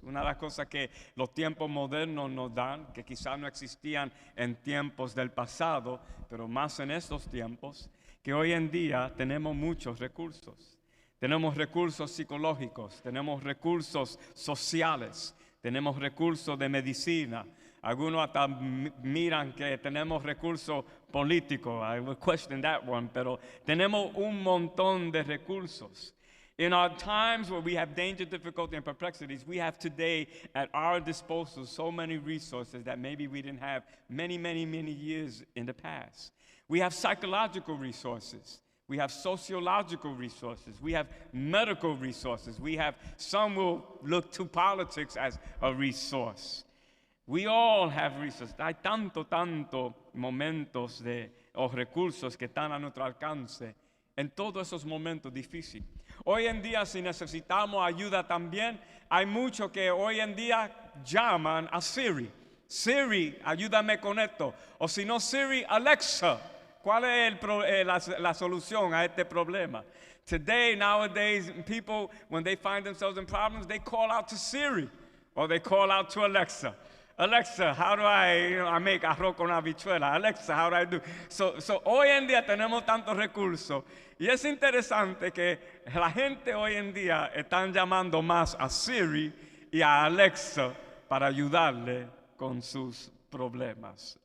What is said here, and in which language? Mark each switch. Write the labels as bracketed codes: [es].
[es] Una de las cosas que los tiempos modernos nos dan, que quizás no existían en tiempos del pasado, pero más en estos tiempos, que hoy en día tenemos muchos recursos. Tenemos recursos psicológicos, tenemos recursos sociales, tenemos recursos de medicina. Algunos hasta miran que tenemos recursos políticos. [en] I will question that one, [es] pero tenemos un montón de recursos. [en] In our times where we have danger, difficulty, and perplexities, we have today at our disposal so many resources that maybe we didn't have many years in the past. We have psychological resources. We have sociological resources. We have medical resources. We have, some will look to politics as a resource. We all have resources. [es] Hay tanto momentos o recursos que están a nuestro alcance en todos esos momentos difíciles. Hoy en día, si necesitamos ayuda también, hay muchos que hoy en día llaman a Siri. Siri, ayúdame con esto. O si no, Siri, Alexa. ¿Cuál es la solución a este problema? [en] Today, nowadays, people, when they find themselves in problems, they call out to Siri or they call out to Alexa. Alexa, how do I make arroz con habichuela? Alexa, how do I do? [es] So hoy en día tenemos tantos recursos y es interesante que la gente hoy en día están llamando más a Siri y a Alexa para ayudarle con sus problemas.